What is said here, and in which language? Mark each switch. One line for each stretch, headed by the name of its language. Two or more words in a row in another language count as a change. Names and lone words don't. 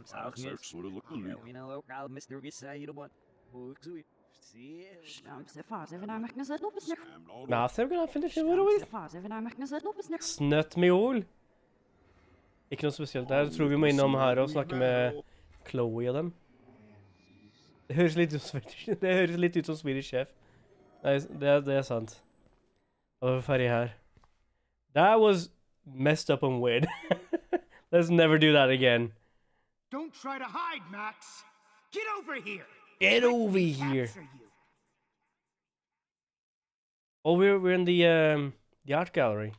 Norwegian: Snøtt med jord. Ikke noe spesielt der. Jeg tror vi må innom her og snakke med Chloe og dem. Det høres litt ut som
English: Swedish Chef.
Norwegian: Nei, det er sant. Da var vi ferdig her.
English: That was messed up and weird. Let's never do that again. Don't try to hide, Max. Get over here. Get over here. Oh, we're in the art gallery.